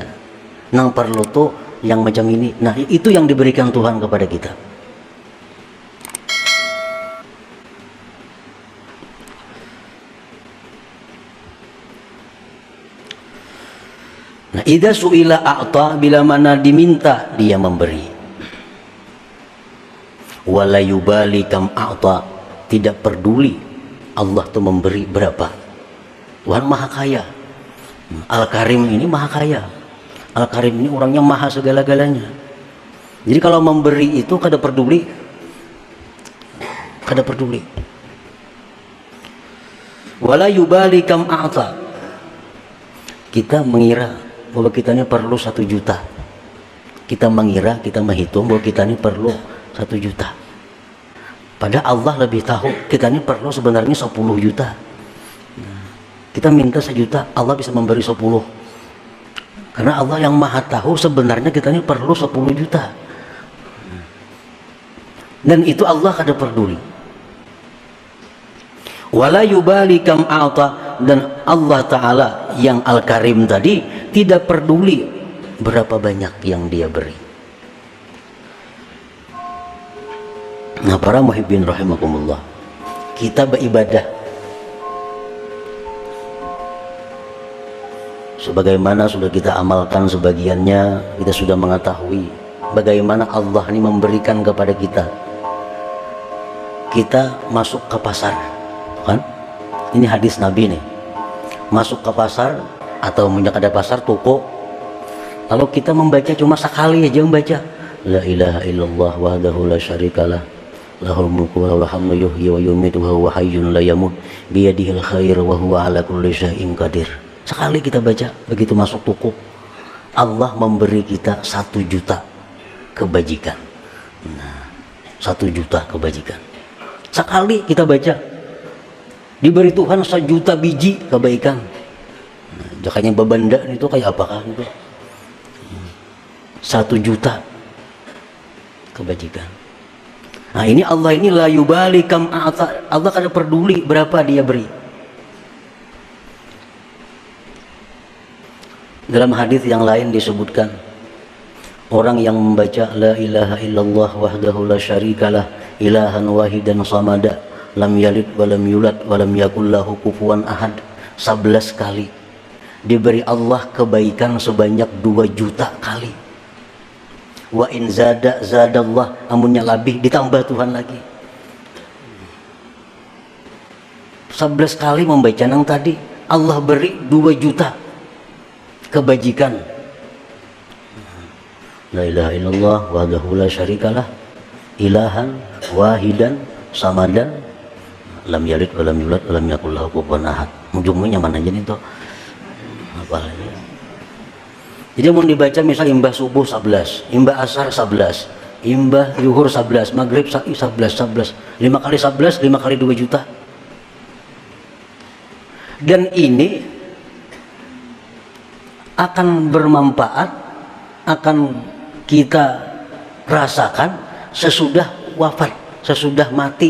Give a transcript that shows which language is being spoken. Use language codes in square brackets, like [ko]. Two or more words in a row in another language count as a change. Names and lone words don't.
[id] Nang perlu tuh yang macam ini. Nah, itu yang diberikan Tuhan kepada kita. Nah, [ar] إذا سئل أعطى, [id] bila mana diminta dia memberi. [ar] ولا يبالي كم أعطى, [id] tidak peduli Allah tuh memberi berapa. Tuhan maha kaya. Al-Karim ini maha kaya. Al-Karim ini orangnya maha segala-galanya. Jadi kalau memberi itu kada peduli. [bjn] Kada peduli. [ar] ولا يبالي كم أعطى. [id] Kita mengira bahwa kita ini perlu 1 juta. Kita mengira, kita menghitung bahwa kita ini perlu 1 juta. Padahal Allah lebih tahu kita ini perlu sebenarnya 10 juta. Kita minta 1 juta, Allah bisa memberi 10. Karena Allah yang maha tahu sebenarnya kita ini perlu 10 juta. Dan itu Allah kada peduli. [ar] ولا يبالي كم أعطى, [id] dan Allah Ta'ala yang Al-Karim tadi tidak peduli berapa banyak yang dia beri. Nah, para [ar] محبين رحمكم الله, [id] kita beribadah sebagaimana sudah kita amalkan sebagiannya, kita sudah mengetahui bagaimana Allah ini memberikan kepada kita. Kita masuk ke pasar, kan? Ini hadis Nabi nih. Masuk ke pasar atau menjak ada pasar toko, lalu kita membaca cuma sekali aja membaca [ar] لا إله إلا الله وحده لا شريك له له الملك وله الحمد يحيي ويميت وهو حي لا يموت بيده الخير وهو على كل شيء قدير. [id] Sekali kita baca, begitu masuk toko, Allah memberi kita 1 juta kebajikan. Nah, 1 juta kebajikan. Sekali kita baca, diberi Tuhan 1 juta biji kebaikan. Nah, jakanya babanda itu kayak apakah itu? 1 juta kebajikan. Nah, ini Allah ini [ar] لا يبالي كم أعطى. [id] Allah kada peduli berapa dia beri. Dalam hadis yang lain disebutkan, orang yang membaca [ar] لا إله إلا الله وحده لا شريك له إلهاً واحداً صمداً لم يلد ولم يولد ولم يكن له كفواً أحد [id] 11 kali, diberi Allah kebaikan sebanyak 2 juta kali. [ar] وإن زاد زاده الله, [id] amunnya lebih ditambah Tuhan lagi. 11 kali membaca nang tadi, Allah beri 2 juta kebajikan. [ar] لا إله إلا الله وحده لا شريك له إلهاً واحداً صمداً لم يلد ولم يولد ولم يكن له كفواً أحد. [id] Ujungnya mana aja nih toh? Apa ya? Jadi mau dibaca misal imbah subuh 11, imbah asar 11, imbah zuhur 11, maghrib 11, 5 kali 11, 5 kali 2 juta. Dan ini akan bermanfaat, akan kita rasakan sesudah wafat, sesudah mati.